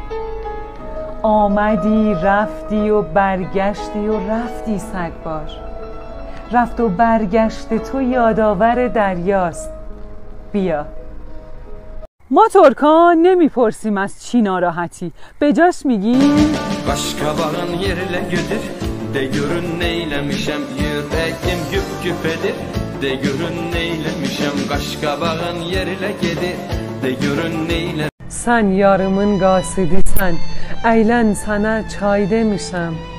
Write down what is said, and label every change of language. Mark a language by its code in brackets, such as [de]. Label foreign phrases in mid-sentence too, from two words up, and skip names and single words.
[fa] آمدی رفتی و برگشتی و رفتی 100 بار. رفت و برگشت تو یادآور دریاست. بیا. ما ترکان نمیپرسیم از چی ناراحتی، به جاش میگیم [az] Qaşqabağın yerlə gedir, de görün neyləmişəm, yüreğim güp güp edir, de görün neyləmişəm. Qaşqabağın yerlə gedir, de görün neylə. Sen yarımın qasidisən, əylən sənə çay demişəm.